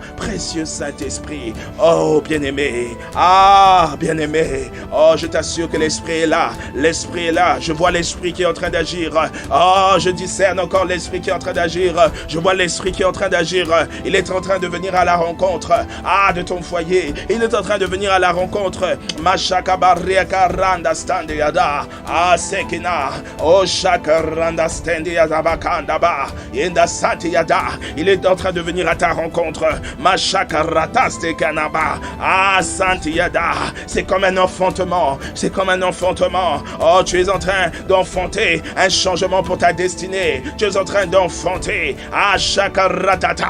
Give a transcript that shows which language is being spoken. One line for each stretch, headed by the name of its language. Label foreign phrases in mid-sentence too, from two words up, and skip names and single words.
French: Précieux Saint-Esprit. Oh, bien-aimé. Ah, bien-aimé. Oh, je t'assure que l'Esprit est là. L'Esprit est là. Je vois l'Esprit qui est en train d'agir. Oh, je discerne encore l'Esprit qui est en train d'agir. Je vois l'Esprit qui est en train d'agir. Il est en train de venir à la rencontre. Ah, de ton foyer. Il est en train de venir à la rencontre. Mashakabarriakaranda standeada. Ah, sekina. Oh, shakaranda standeada bakandaba. Yenda santiada. Il est en train de venir à ta rencontre. Mashakarata stekanaba. Ah, santiada. C'est comme un enfantement. C'est comme un enfantement. Oh, tu es en train d'enfanter un changement pour ta destinée. Tu es en train d'enfanter. Ah, shakaratata.